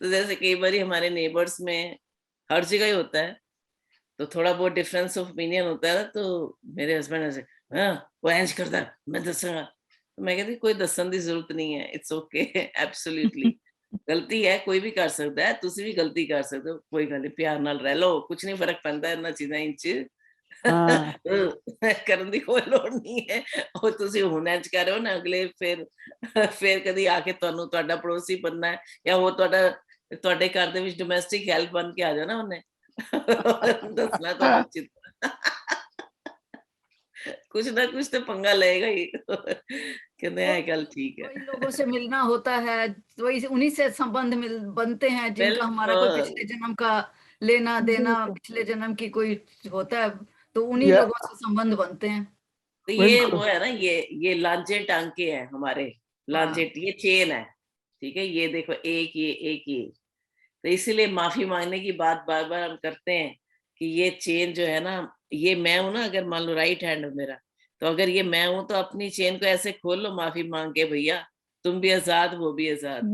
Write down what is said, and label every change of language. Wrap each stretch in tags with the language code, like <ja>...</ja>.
<hi>तो जैसे कई बार हमारे नेबर्स में हर जगह ही होता है, तो थोड़ा बहुत डिफरेंस ऑफ ओपिनियन होता है ना, तो मेरे हस्बैंड ऐसे, हाँ वो</hi> <pa>इंज करता है मैं दसूंगा,</pa> <hi>तो मैं कहती कोई दसन की जरूरत नहीं है, इट्स ओके, एब्सोल्युटली गलती है, कोई भी कर सकता है, तुसी भी गलती कर सकते हो, कोई गल नहीं, प्यार नाल रह लो,</hi> <pa>कुछ नहीं फर्क पैंदा इन्हां चीज़ां इंच हाँ ਕਰਨ ਦੀ ਕੋਈ ਲੋੜ ਨਹੀਂ ਹੈ, ਉਹ ਤੁਸੀਂ ਹੁਣ ਇੰਜ ਕਰ ਰਹੇ ਹੋ ਨਾ, ਅਗਲੇ ਫਿਰ ਕਦੀ ਆ ਕੇ ਤੁਹਾਨੂੰ ਤੁਹਾਡਾ ਪੜੋਸੀ ਬਣਨਾ ਹੈ, ਜਾਂ ਉਹ ਤੁਹਾਡੇ ਘਰ ਦੇ ਵਿੱਚ ਡੋਮੈਸਟਿਕ ਹੈਲਪ ਬਣ ਕੇ ਆ ਜਾਣਾ ਉਹਨੇ ਦੱਸਣਾ ਤੁਹਾਨੂੰ ਉਚਿਤ</pa> <hi>कुछ ना कुछ तो पंगा लेगा ही कहते हैं कल ठीक है। वही लोगों से मिलना होता है, वही उन्हीं से संबंध बनते हैं जिनका हमारा कोई बिल्कुल। पिछले जन्म का लेना देना, बिल्कुल। पिछले जन्म की कोई होता है, तो उन्हीं या लोगों से संबंध बनते हैं। तो ये बिल्कुल। वो है ना, ये लांचे टांके हैं हमारे, लांचे ये चेन है, ठीक है, ये देखो एक ये, तो इसीलिए माफी मांगने की बात बार बार हम करते हैं कि ये चेन जो है ना, ये मैं हूं ना, अगर मान लो राइट हैंड मेरा, तो अगर ये मैं हूं तो अपनी चेन को ऐसे खोल लो माफी मांग के, भैया तुम भी आजाद वो भी आजाद,</hi>